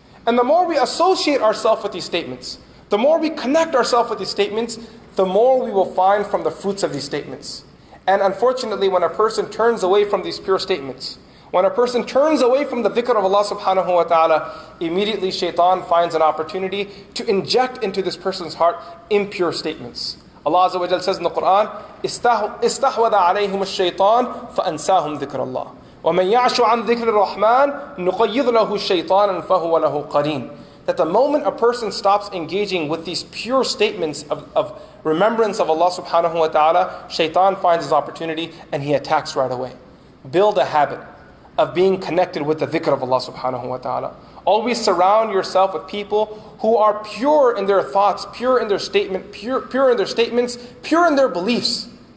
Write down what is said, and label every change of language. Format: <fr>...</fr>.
<en>And the more we associate ourselves with these statements, the more we connect ourselves with these statements, the more we will find from the fruits of these statements. And unfortunately, when a person turns away from these pure statements, when a person turns away from the dhikr of Allah subhanahu wa ta'ala, immediately shaitan finds an opportunity to inject into this person's heart impure statements. Allah Azza wa Jal says in the Quran,</en> <ar>استحوذ عليهم الشيطان فأنساهم ذكر الله ومن يعش عن ذكر الرحمن نقيض له الشيطانا فهو له قرين.</ar> <en>That the moment a person stops engaging with these pure statements of remembrance of Allah subhanahu wa ta'ala, shaitan finds his opportunity and he attacks right away. Build a habit of being connected with the dhikr of Allah subhanahu wa ta'ala. Always surround yourself with people who are pure in their thoughts, pure in their statement, pure in their statements, pure in their beliefs.</en>